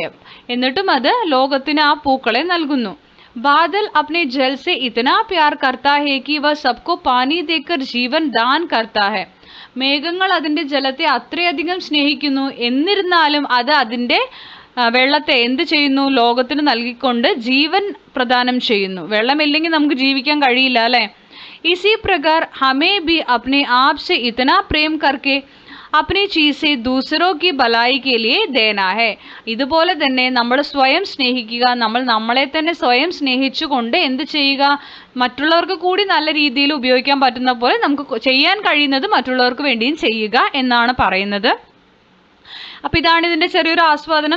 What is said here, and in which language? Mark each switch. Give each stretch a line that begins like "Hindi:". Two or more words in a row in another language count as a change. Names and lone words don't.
Malayalam: എന്നിട്ടും അത് ലോകത്തിന് ആ പൂക്കളെ നൽകുന്നു.
Hindi: बादल अपने जल से इतना प्यार करता है कि वह सबको पानी देकर जीवन दान करता है.
Malayalam: മേഘങ്ങൾ അതിൻ്റെ ജലത്തെ അത്രയധികം സ്നേഹിക്കുന്നു, എന്നിരുന്നാലും അത് അതിൻ്റെ വെള്ളത്തെ എന്ത് ചെയ്യുന്നു? ലോകത്തിന് നൽകിക്കൊണ്ട് ജീവൻ പ്രദാനം ചെയ്യുന്നു. വെള്ളമില്ലെങ്കിൽ നമുക്ക് ജീവിക്കാൻ കഴിയില്ല, അല്ലേ?
Hindi: इसी प्रकार हमें भी अपने आप से इतना प्रेम करके अपनी चीज से दूसरों की भलाई के लिए देना है.
Malayalam: ഇതുപോലെ തന്നെ നമ്മൾ സ്വയം സ്നേഹിക്കുക, നമ്മൾ നമ്മളെ തന്നെ സ്വയം സ്നേഹിച്ചുകൊണ്ട് എന്ത് ചെയ്യുക? മറ്റുള്ളവർക്ക് കൂടി നല്ല രീതിയിൽ ഉപയോഗിക്കാൻ പറ്റുന്ന പോലെ നമുക്ക് ചെയ്യാൻ കഴിയുന്നത് മറ്റുള്ളവർക്ക് വേണ്ടിയും ചെയ്യുക എന്നാണ് പറയുന്നത്. അപ്പോൾ ഇതാണ് ഇതിൻ്റെ ചെറിയൊരു ആസ്വാദനം.